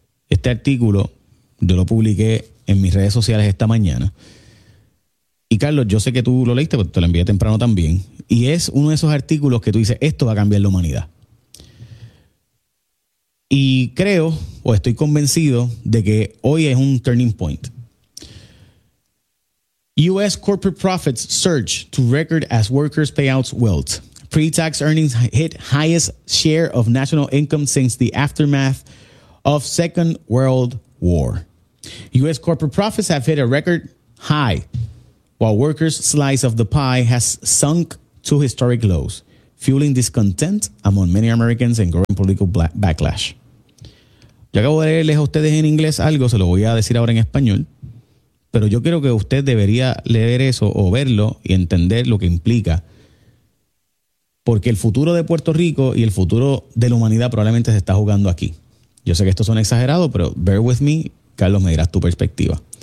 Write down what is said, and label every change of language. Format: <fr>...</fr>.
<es>Este artículo yo lo publiqué en mis redes sociales esta mañana. Y Carlos, yo sé que tú lo leíste, porque te lo envié temprano también. Y es uno de esos artículos que tú dices, esto va a cambiar la humanidad. Y creo, o estoy convencido, de que hoy es un turning point.</es> <en>U.S. corporate profits surge to record as workers' payouts wilt. Pre-tax earnings hit highest share of national income since the aftermath of Second World War. U.S. corporate profits have hit a record high, while workers' slice of the pie has sunk to historic lows, fueling discontent among many Americans and growing political backlash.</en> <es>Yo acabo de leerles a ustedes en inglés algo, se lo voy a decir ahora en español, pero yo creo que usted debería leer eso o verlo y entender lo que implica, porque el futuro de Puerto Rico y el futuro de la humanidad probablemente se está jugando aquí. Yo sé que esto suena exagerado, pero</es> <en>bear with me,</en> <es>Carlos, me dirás tu perspectiva.</es>